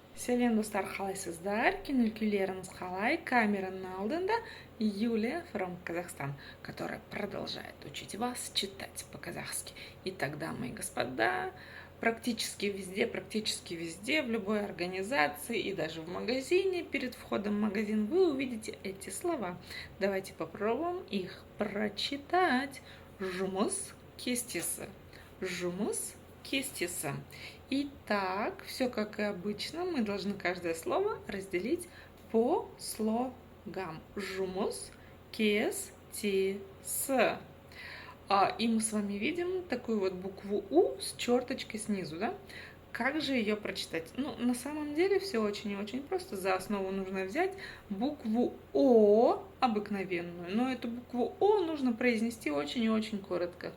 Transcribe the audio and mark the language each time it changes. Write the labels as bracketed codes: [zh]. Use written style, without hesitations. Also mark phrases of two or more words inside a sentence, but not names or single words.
[kk] Селен достар қалайсыздар? Кинокүлеріңіз қалай? Камераның алдында [ru] Юлия from Казахстан, которая продолжает учить вас читать по-казахски. Итак, дамы и господа, практически везде, в любой организации и даже в магазине, перед входом в магазин вы увидите эти слова. Давайте попробуем их прочитать. [kk] Жұмыс кестесі. Жұмыс кестесі. [ru] Итак, все как и обычно, мы должны каждое слово разделить по слогам. [kk] Жұмыс кестесі. [ru] И мы с вами видим такую вот букву У с черточкой снизу, да? Как же ее прочитать? Ну, на самом деле все очень и очень просто. За основу нужно взять букву О обыкновенную, но эту букву О нужно произнести очень и очень коротко.